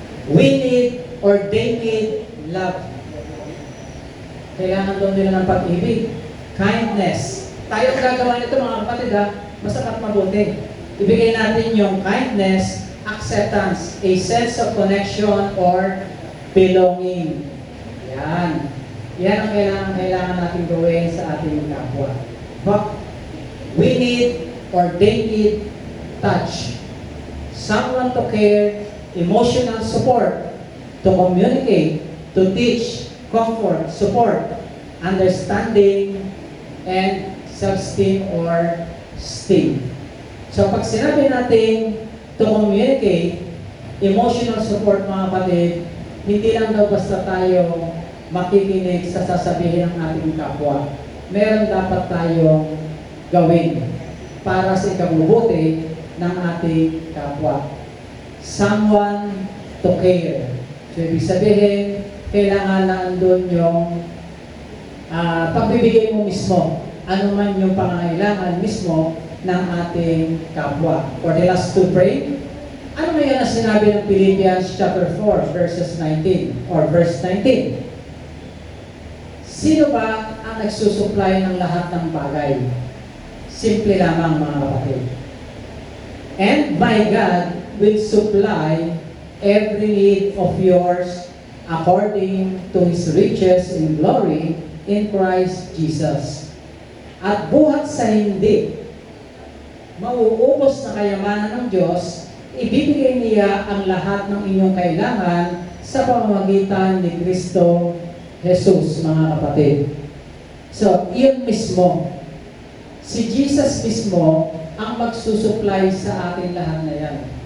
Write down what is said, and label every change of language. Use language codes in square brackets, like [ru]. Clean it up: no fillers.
[en] We need or they need love. [tl] Kailangan doon nila ng pag-ibig. Kindness. Tayo ang gagawa nito mga kapatid ha. Masarap mabuti. Ibigay natin yung [en] kindness, acceptance, a sense of connection or belonging. Yan. [tl] Yan ang kailangan natin gawin sa ating kapwa. [en] But we need or they need touch. Someone to care, emotional support, to communicate, to teach, comfort, support, understanding, and self-esteem or esteem. [tl] So pag sinabi natin [en] to communicate, emotional support [tl] mga kapatid, hindi lang daw basta tayo makikinig sa sasabihin ng ating kapwa. Meron dapat tayong gawin para sa ikabubuti ng ating kapwa. [en] Someone to care. [tl] So ibig sabihin, kailangan na andun yung pagbibigay mo mismo, ano man yung pangangailangan mismo ng ating kapwa. [en] For the last to pray, [tl] ano ngayon ang sinabi ng [en] Philippians chapter 4 verses 19 or verse 19? [tl] Sino ba ang nagsusupply ng lahat ng bagay? Simple lamang mga kapatid. [en] And my God will supply every need of yours according to His riches in glory in Christ Jesus. [tl] At buhat sa hindi mauubos na kayamanan ng Diyos, ibibigay niya ang lahat ng inyong kailangan sa pamamagitan ni Kristo Jesus, mga kapatid. So, iyon mismo, si Jesus mismo ang magsusupply sa ating lahat na yan.